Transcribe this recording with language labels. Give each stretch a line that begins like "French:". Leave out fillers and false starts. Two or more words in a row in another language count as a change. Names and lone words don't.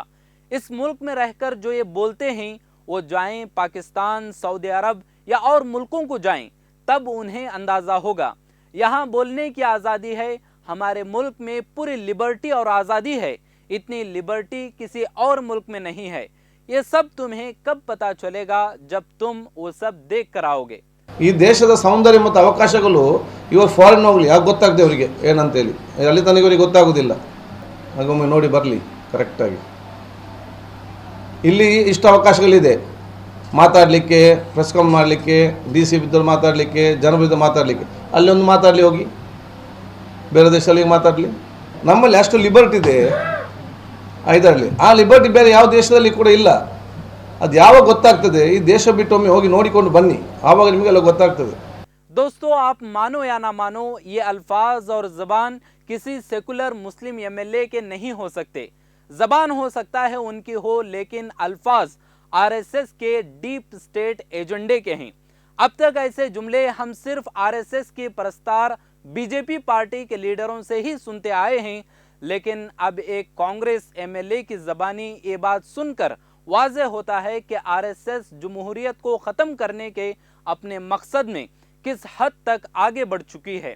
Hindi: इस मुल्क में रहकर जो ये बोलते हैं वो जाएं पाकिस्तान, सऊदी अरब या और मुल्कों को जाएं, तब उन्हें अंदाज़ा होगा। यहाँ बोलने की आज़ादी है, हमारे मुल्क में पूरी लिबर्टी और आज़ादी है। इतनी लिबर्टी किसी और मुल्क में नहीं है। ये सब तुम्हें कब पता चलेगा? जब तुम वो सब देख कर आओगे।
Kannada: ಈ ದೇಶದ ಸೌಂದರ್ಯ ಮತ್ತು ಅವಕಾಶಗಳು ಇವರು ಫಾರಿನ್ ಹೋಗಲಿ ಯಾಕೆ ಗೊತ್ತಾಗದೆ ಅವರಿಗೆ ಏನಂತೇಳಿ ಅಲ್ಲಿ ತನಕ ಇವರಿಗೆ ಗೊತ್ತಾಗೋದಿಲ್ಲ. ಹಾಗೊಮ್ಮೆ ನೋಡಿ ಬರಲಿ ಕರೆಕ್ಟಾಗಿ. ಇಲ್ಲಿ ಇಷ್ಟು ಅವಕಾಶಗಳಿದೆ ಮಾತಾಡಲಿಕ್ಕೆ,
English: press con
Kannada: ಮಾಡಲಿಕ್ಕೆ, DC ಬಿದ್ದರು ಮಾತಾಡಲಿಕ್ಕೆ, ಜನ ಬಿದ್ದು ಮಾತಾಡಲಿಕ್ಕೆ. ಅಲ್ಲಿ ಒಂದು ಮಾತಾಡಲಿ, ಹೋಗಿ ಬೇರೆ ದೇಶದಲ್ಲಿ ಮಾತಾಡಲಿ. ನಮ್ಮಲ್ಲಿ ಅಷ್ಟು ಲಿಬರ್ಟಿ ಇದೆ ಇದರಲ್ಲಿ. ಆ ಲಿಬರ್ಟಿ ಬೇರೆ ಯಾವ ದೇಶದಲ್ಲಿ ಕೂಡ ಇಲ್ಲ. ಅದು ಯಾವಾಗ ಗೊತ್ತಾಗ್ತದೆ? ಈ ದೇಶ ಬಿಟ್ಟು ಒಮ್ಮೆ ಹೋಗಿ ನೋಡಿಕೊಂಡು ಬನ್ನಿ, ಆವಾಗ ನಿಮಗೆಲ್ಲ ಗೊತ್ತಾಗ್ತದೆ.
Hindi: दोस्तों, आप मानो या ना मानो, ये अल्फाज और ज़बान किसी सेकुलर मुस्लिम एमएलए के नहीं हो सकते। ज़बान हो सकता है उनकी हो, लेकिन अल्फाज आरएसएस के
English: deep state agenda
Hindi: के हैं। अब तक ऐसे जुमले हम सिर्फ आरएसएस की परस्तार बीजेपी पार्टी के लीडरों से ही सुनते आए हैं, लेकिन अब एक कांग्रेस एमएलए की ज़बानी ये बात सुनकर वाज़ेह होता है कि आरएसएस जमहूरियत को ख़त्म करने के अपने मकसद में किस हद तक आगे बढ़ चुकी है।